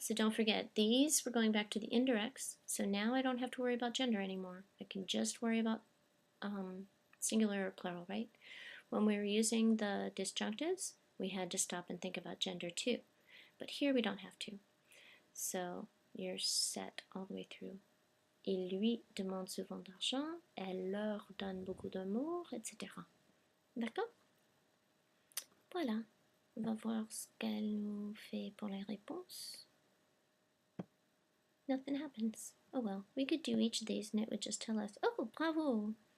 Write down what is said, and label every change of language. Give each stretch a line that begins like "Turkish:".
English: So don't forget, these, we're going back to the indirects, so now I don't have to worry about gender anymore. I can just worry about singular or plural, right? When we were using the disjunctives, we had to stop and think about gender too. But here we don't have to. So you're set all the way through.
French: Il lui demande souvent d'argent, elle leur donne beaucoup d'amour,
English: etc.
French: D'accord? Voilà. On va voir ce qu'elle nous fait pour les réponses.
English: Nothing happens. Oh well, we could do each of these and it would just tell us, oh, bravo!